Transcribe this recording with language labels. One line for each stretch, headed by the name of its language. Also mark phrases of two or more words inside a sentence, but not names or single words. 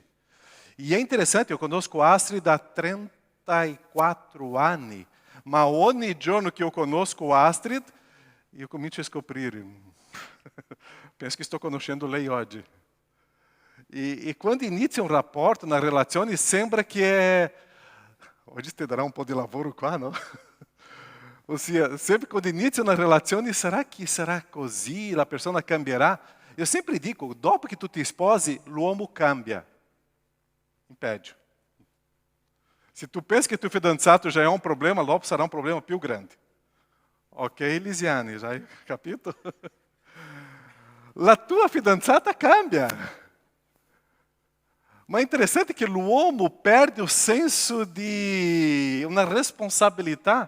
Italian: E è interessante, io conosco Astrid da 34 anni, ma ogni giorno che io conosco Astrid, io comincio a scoprire. Penso che sto conoscendo lei oggi. E quando inizia un rapporto, una relazione, sembra che è... Oggi ti darà un po' di lavoro qua, no? Ossia, sempre quando inizia una relazione,
Portuguese: será que
Italian: sarà così? La persona cambierà?
Portuguese: Eu sempre
Italian: dico, dopo che tu ti sposi, l'uomo cambia. In peggio. Se tu pensa che tuo fidanzato
Portuguese: já é um problema,
Italian: dopo sarà un problema più grande. Ok, Lisiane, já hai capito? La tua fidanzata cambia. Ma è interessante che l'uomo perde il senso di una responsabilità.